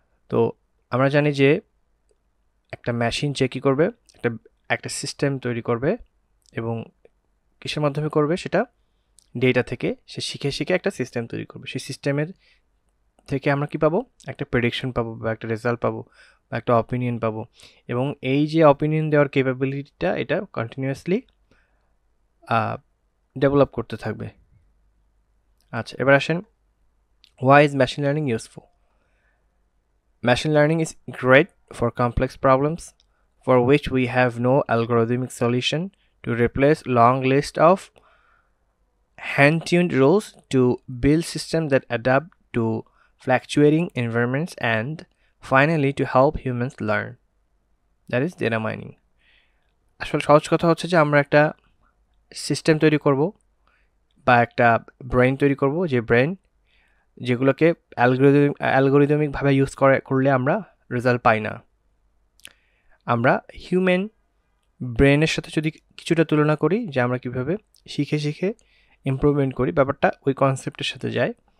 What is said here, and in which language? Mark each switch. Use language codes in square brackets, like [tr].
[bn] তো আমরা জানি যে একটা মেশিন যে কী করবে, একটা সিস্টেম তৈরি করবে এবং কিসের মাধ্যমে করবে সেটা ডেটা থেকে সে শিখে শিখে একটা সিস্টেম তৈরি করবে। সেই সিস্টেমের থেকে আমরা কি পাবো, একটা প্রেডিকশন পাবো বা একটা রেজাল্ট পাবো বা একটা অপিনিয়ন পাবো, এবং এই যে অপিনিয়ন দেওয়ার ক্যাপাবিলিটিটা এটা কন্টিনিউয়াসলি ডেভেলপ করতে থাকবে। আচ্ছা, এবার আসেন, [en] why is machine learning useful? Machine learning is great for complex problems for which we have no algorithmic solution to replace long list of hand-tuned rules to build systems that adapt to fluctuating environments and finally to help humans learn. That is data mining. [bn] আসলে সহজ কথা হচ্ছে যে আমরা একটা system তৈরি করব বা একটা ব্রেন তৈরি করব, যে ব্রেন যেগুলোকে অ্যালগোরিদমিকভাবে ইউজ করলে আমরা রেজাল্ট পাই না। আমরা হিউম্যান ব্রেনের সাথে যদি কিছুটা তুলনা করি, যে আমরা কীভাবে শিখে শিখে ইমপ্রুভমেন্ট করি, ব্যাপারটা ওই কনসেপ্টের সাথে যায়।